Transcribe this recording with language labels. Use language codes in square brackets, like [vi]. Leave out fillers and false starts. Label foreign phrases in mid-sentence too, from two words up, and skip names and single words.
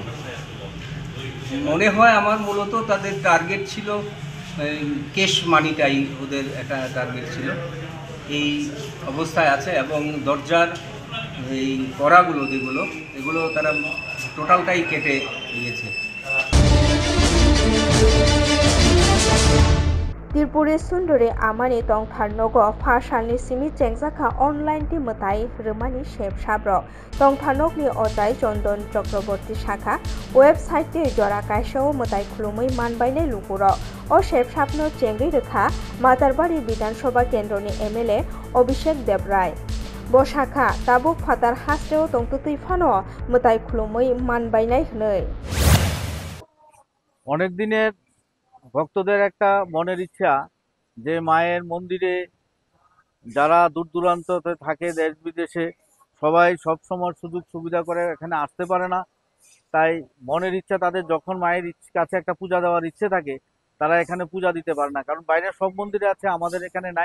[bn] মনে হয় আমার মূলত তাদের টার্গেট ছিল [en] cash moneyটাই [bn] ওদের একটা টার্গেট ছিল। এই অবস্থায় আছে এবং দরজার এই কড়াগুলো যেগুলো এগুলো তারা টোটালটাই কেটে দিয়েছে। [trp] त्रिपुरी सुंदरी आमानी तंगथारनगो फाशालनि सिमी चेंगजाखा अनलाइन टी मताई रमानी शेप साब्र तंगथारनगनि अजाय चंदन चक्रवर्ती शाखा वेबसाइट टी जरा कायसाओ मताई खुलुमै मानबायनाय लुगुर ओ शेप साबनो चेंगै रेखा मातारबाड़ी विधानसभा केंद्रनि एमएलए अभिषेक देवराय बशाखा ताबुक फातार हास्टेओ तंगतुतै फानो मताई खुलुमै मानबायनाय हनै [bn] অনেক দিনের ভক্তদের একটা মনের ইচ্ছা যে মায়ের মন্দিরে যারা দূর দূরান্ততে থাকে দেশ বিদেশে সবাই সব সময় সুযোগ সুবিধা করে এখানে আসতে পারে না, তাই মনের ইচ্ছা তাদের যখন মায়ের কাছে একটা পূজা দেওয়ার ইচ্ছে থাকে তারা এখানে পূজা দিতে পারে না, কারণ বাইরে সব মন্দিরে আছে, আমাদের এখানে নাই।